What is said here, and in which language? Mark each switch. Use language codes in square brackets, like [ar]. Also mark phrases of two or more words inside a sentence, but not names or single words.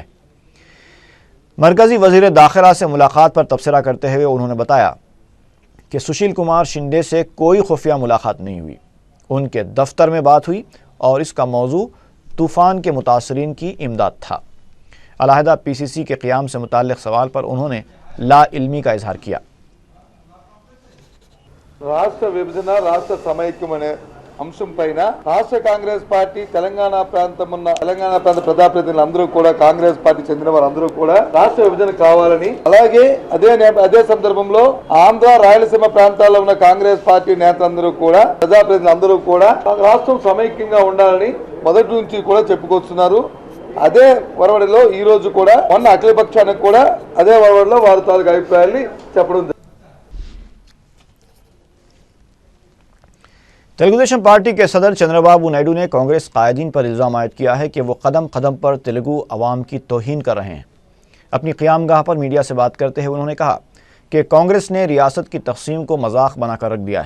[ur] مرکزی وزیر داخلہ سے ملاقات پر تبصرہ کرتے ہوئے انہوں نے بتایا کہ سشیل کمار شنڈے سے کوئی خفیہ ملاقات نہیں ہوئی، ان کے دفتر میں بات ہوئی اور اس کا موضوع طوفان کے متاثرین کی امداد تھا۔ علیحدہ پی سی سی کے قیام سے متعلق سوال پر انہوں نے لا علمی کا اظہار کیا۔ [te] రాష్ట్ర విభజన రాష్ట్ర సమైక్యం అనే అంశం పైన రాష్ట్ర కాంగ్రెస్ పార్టీ తెలంగాణ ప్రాంత ప్రజాప్రతినిధులు అందరూ కూడా కాంగ్రెస్ పార్టీ చెందిన వారందరూ కూడా రాష్ట్ర విభజన కావాలని, అలాగే అదే సందర్భంలో ఆంధ్ర రాయలసీమ ప్రాంతాల్లో ఉన్న కాంగ్రెస్ పార్టీ నేతలందరూ కూడా ప్రజాప్రతినిధులు అందరూ కూడా రాష్ట్రం సమైక్యంగా ఉండాలని మొదటి నుంచి కూడా చెప్పుకొస్తున్నారు। అదే వరవడిలో ఈ రోజు కూడా మొన్న అఖిలపక్షానికి కూడా అదే వరవడిలో వారి తాలూకు అభిప్రాయాన్ని చెప్పడం। [ur] تلگو دیشم پارٹی کے صدر چندرا بابو نائیڈو نے کانگریس قائدین پر الزام عائد کیا ہے کہ وہ قدم قدم پر تیلگو عوام کی توہین کر رہے ہیں۔ اپنی قیام گاہ پر میڈیا سے بات کرتے ہوئے انہوں نے کہا کہ کانگریس نے ریاست کی تقسیم کو مذاق بنا کر رکھ دیا ہے۔